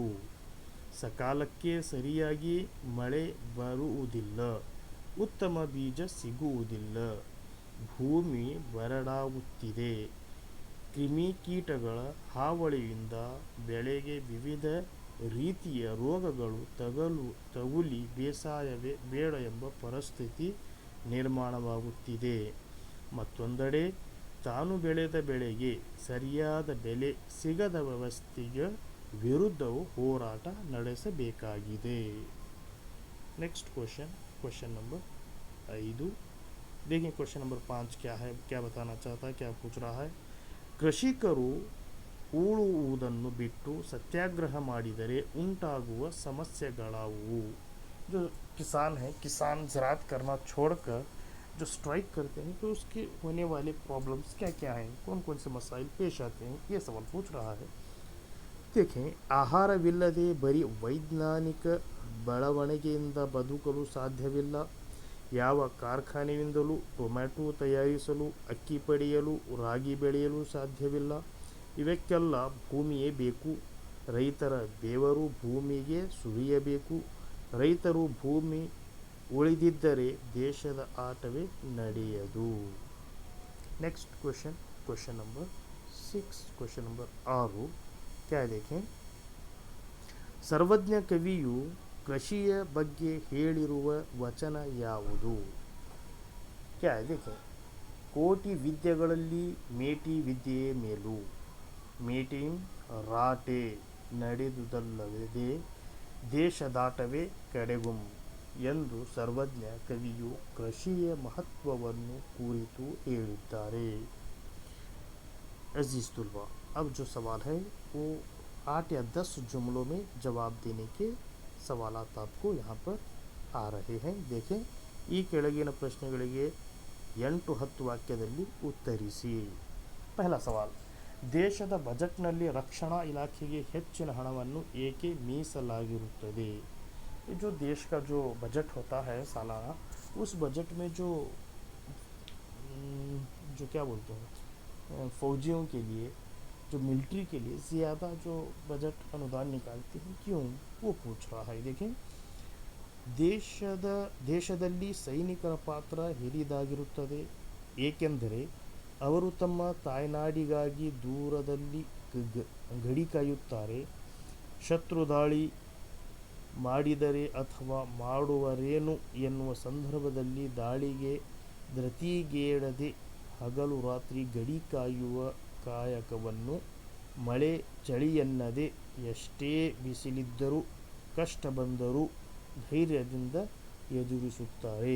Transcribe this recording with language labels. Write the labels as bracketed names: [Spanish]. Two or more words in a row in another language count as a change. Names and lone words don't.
[Kannada] ಸಕಾಲಕ್ಕೆ ಸರಿಯಾಗಿ ಮಳೆ ಬರುವುದಿಲ್ಲ, ಉತ್ತಮ ಬೀಜ ಸಿಗುವುದಿಲ್ಲ, ಭೂಮಿ ಬರಡಾಗುತ್ತಿದೆ, ಕ್ರಿಮಿಕೀಟಗಳ ಹಾವಳಿಯಿಂದ ಬೆಳೆಗೆ ವಿವಿಧ ರೀತಿಯ ರೋಗಗಳು ತಗುಲಿ ಬೇಸಾಯವೇ ಬೇಡ ಎಂಬ ಪರಿಸ್ಥಿತಿ ನಿರ್ಮಾಣವಾಗುತ್ತಿದೆ. ಮತ್ತೊಂದೆಡೆ ತಾನು ಬೆಳೆದ ಬೆಳೆಗೆ ಸರಿಯಾದ ಬೆಲೆ ಸಿಗದ ವ್ಯವಸ್ಥೆಗೆ ವಿರುದ್ಧವೂ ಹೋರಾಟ ನಡೆಸಬೇಕಾಗಿದೆ. [English] Next question number 5. [Urdu] دیکھیے [English] question number [Urdu] 5 کیا ہے، کیا بتانا چاہتا ہے، کیا پوچھ رہا ہے. [Kannada] ಕೃಷಿಕರು ಉಳುವುದನ್ನು ಬಿಟ್ಟು ಸತ್ಯಾಗ್ರಹ ಮಾಡಿದರೆ ಉಂಟಾಗುವ ಸಮಸ್ಯೆಗಳಾವುವು. [Urdu] جو کسان ہے، کسان زراعت کرنا چھوڑ کر جو اسٹرائک کرتے ہیں تو اس کے ہونے والے پرابلمز کیا کیا ہیں، کون کون سے مسائل پیش آتے ہیں، یہ سوال پوچھ رہا ہے. देखें, [Kannada] ಆಹಾರವಿಲ್ಲದೆ ಬರೀ ವೈಜ್ಞಾನಿಕ ಬೆಳವಣಿಗೆಯಿಂದ ಬದುಕಲು ಸಾಧ್ಯವಿಲ್ಲ. ಯಾವ ಕಾರ್ಖಾನೆಯಿಂದಲೂ ಟೊಮ್ಯಾಟೊ ತಯಾರಿಸಲು, ಅಕ್ಕಿ ಪಡೆಯಲು, ರಾಗಿ ಬೆಳೆಯಲು ಸಾಧ್ಯವಿಲ್ಲ. ಇವಕ್ಕೆಲ್ಲ ಭೂಮಿಯೇ ಬೇಕು. ರೈತರ ಬೆವರು ಭೂಮಿಗೆ ಸುರಿಯಬೇಕು. ರೈತರು ಭೂಮಿ ಉಳಿದಿದ್ದರೆ ದೇಶದ ಆಟವೇ ನಡೆಯದು. [English] Next question number 6. question number [Urdu] 6 کیا دیکھیں. [Kannada] ಸರ್ವಜ್ಞ ಕವಿಯು ಕೃಷಿಯ ಬಗ್ಗೆ ಹೇಳಿರುವ ವಚನ ಯಾವುದು. [Urdu] کیا ہے دیکھیں. [Kannada] ಕೋಟಿ ವಿದ್ಯೆಗಳಲ್ಲಿ ಮೇಟಿ ವಿದ್ಯೆಯೇ ಮೇಲು. ಮೇಟಿಂ ರಾಟೆ ನಡೆದುದಲ್ಲದೆ ದೇಶದಾಟವೇ ಕಡೆಗುಂ ಎಂದು ಸರ್ವಜ್ಞ ಕವಿಯು ಕೃಷಿಯ ಮಹತ್ವವನ್ನು ಕುರಿತು ಹೇಳಿದ್ದಾರೆ. [Urdu] عزیز طلبہ، اب جو سوال ہے وہ 8 یا 10 جملوں میں جواب دینے کے سوالات آپ کو یہاں پر آ رہے ہیں. देखें, [Kannada] ಈ ಕೆಳಗಿನ ಪ್ರಶ್ನೆಗಳಿಗೆ 8-10 ವಾಕ್ಯದಲ್ಲಿ ಉತ್ತರಿಸಿ. [Urdu] پہلا سوال, [Kannada] ದೇಶದ ಬಜೆಟ್ನಲ್ಲಿ ರಕ್ಷಣಾ ಇಲಾಖೆಗೆ ಹೆಚ್ಚಿನ ಹಣವನ್ನು ಏಕೆ ಮೀಸಲಾಗಿರುತ್ತದೆ. [Urdu] جو دیش کا جو بجٹ ہوتا ہے سالانہ، اس بجٹ میں جو کیا بولتے ہیں فوجیوں کے لیے، جو ملٹری کے لیے زیادہ جو بجٹ انودان نکالتے ہیں، کیوں، وہ پوچھ رہا ہے. देखें, [Kannada] ದೇಶದಲ್ಲಿ ಸೈನಿಕರ ಪಾತ್ರ ಹಿರಿದಾಗಿರುತ್ತದೆ. ಏಕೆಂದರೆ ಅವರು ತಮ್ಮ ತಾಯ್ನಾಡಿಗಾಗಿ ದೂರದಲ್ಲಿ ಗಡಿ ಕಾಯುತ್ತಾರೆ. ಶತ್ರು ದಾಳಿ ಮಾಡಿದರೆ ಅಥವಾ ಮಾಡುವರೇನು ಎನ್ನುವ ಸಂದರ್ಭದಲ್ಲಿ ದಾಳಿಗೆ ಧೃತಿಗೆಡದೆ ಹಗಲು ರಾತ್ರಿ ಗಡಿ ಕಾಯುವ ಕಾಯಕವನ್ನು ಮಳೆ ಚಳಿಯೆನ್ನದೆ ಎಷ್ಟೇ ಬಿಸಿಲಿದ್ದರೂ ಕಷ್ಟ ಬಂದರೂ ಧೈರ್ಯದಿಂದ ಎದುರಿಸುತ್ತಾರೆ.